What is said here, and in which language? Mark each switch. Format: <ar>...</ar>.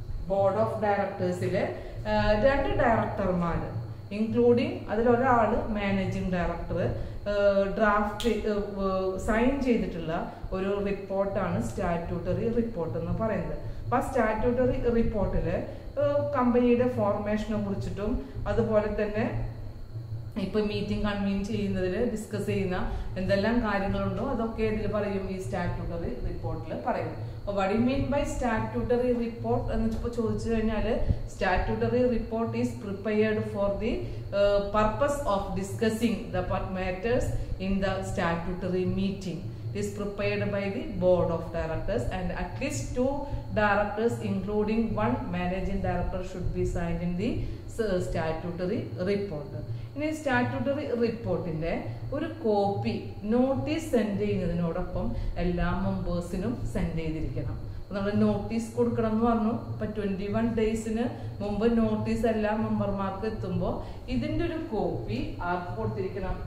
<ml>Board of ഡയറക്ടേഴ്സിലെ 2 ഡയറക്ടർമാർ including അതിലൊരാള് managing director draft sign ചെയ്തിട്ടുള്ള ഒരു റിപ്പോർട്ടാണ് സ്റ്റാറ്റ്യൂട്ടറി റിപ്പോർട്ട് എന്ന് പറയുന്നത്. അപ്പൊ ആ സ്റ്റാറ്റ്യൂട്ടറി റിപ്പോർട്ടില് കമ്പനിയുടെ ഫോർമേഷനെ കുറിച്ചിട്ടും അതുപോലെ തന്നെ ഇപ്പൊ മീറ്റിംഗ് കൺവീൻ ചെയ്യുന്നതിൽ ഡിസ്കസ് ചെയ്യുന്ന എന്തെല്ലാം കാര്യങ്ങളുണ്ടോ അതൊക്കെ ഇതിൽ പറയും, ഈ സ്റ്റാറ്റ്യൂട്ടറി റിപ്പോർട്ടിൽ പറയും. അപ്പൊ</ml> <en>what do you mean by statutory report</en> <ml>എന്ന് ചോദിച്ചു കഴിഞ്ഞാൽ</ml> <en>statutory report is prepared for the purpose of discussing the matters in the statutory meeting. It is prepared by the board of directors and at least 2 directors including 1 managing director should be signed in the statutory report.</en> <ml>ഇനി statutory റിപ്പോർട്ടിന്റെ ഒരു copy notice send ചെയ്യുന്നതിനോടൊപ്പം എല്ലാ മെമ്പേഴ്സിനും send ചെയ്തിരിക്കണം. നമ്മൾ notice കൊടുക്കണം എന്ന് പറഞ്ഞു. ഇപ്പൊ 21 ഡേയ്സിന് മുമ്പ് നോട്ടീസ് എല്ലാ മെമ്പർമാർക്കും എത്തുമ്പോൾ ഇതിന്റെ ഒരു കോപ്പി ആർക്ക് കൊടുത്തിരിക്കണം?</ml>